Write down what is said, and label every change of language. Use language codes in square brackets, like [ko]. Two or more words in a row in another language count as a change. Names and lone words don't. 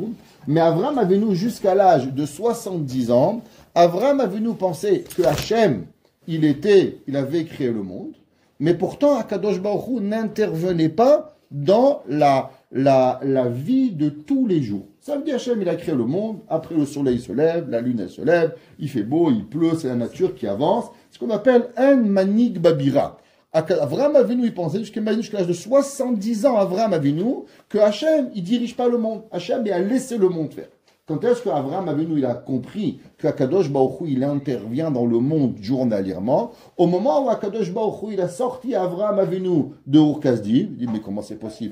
[fr] Mais Avraham Avinu, jusqu'à l'âge de 70 ans, Avraham Avinu pensait que Hachem, il avait créé le monde, mais pourtant Akadosh Baruch Hu n'intervenait pas dans la vie de tous les jours. Ça veut dire Hachem, il a créé le monde, après le soleil se lève, la lune elle se lève, il fait beau, il pleut, c'est la nature qui avance. Ce qu'on appelle un [he] מנהיג הבירה. [fr] Avraham Avinu, il pensait jusqu'à l'âge de 70 ans, Avraham Avinu, que Hachem, il dirige pas le monde. Hachem, il a laissé le monde faire. Quand est-ce qu'Abraham Avinu il a compris qu'Akadosh Baruch Hu, il intervient dans le monde journalièrement? Au moment où Akadosh Baruch Hu, il a sorti Abraham Avinu de Ur Kasdim, il dit, mais comment c'est possible?